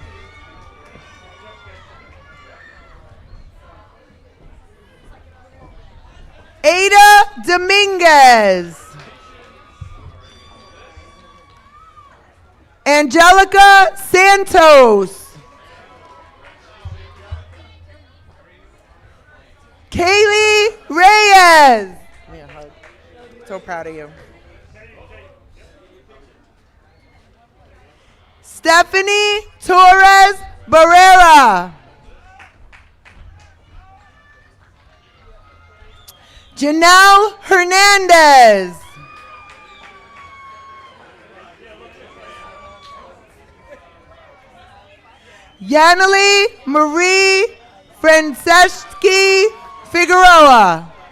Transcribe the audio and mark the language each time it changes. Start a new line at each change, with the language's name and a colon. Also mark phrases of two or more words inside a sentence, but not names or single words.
English: Ada Dominguez. Angelica Santos. Kaylee Reyes. Give me a hug. So proud of you. Stephanie Torres Barrera. Janelle Hernandez. Yaneli Marie Franceschi Figueroa.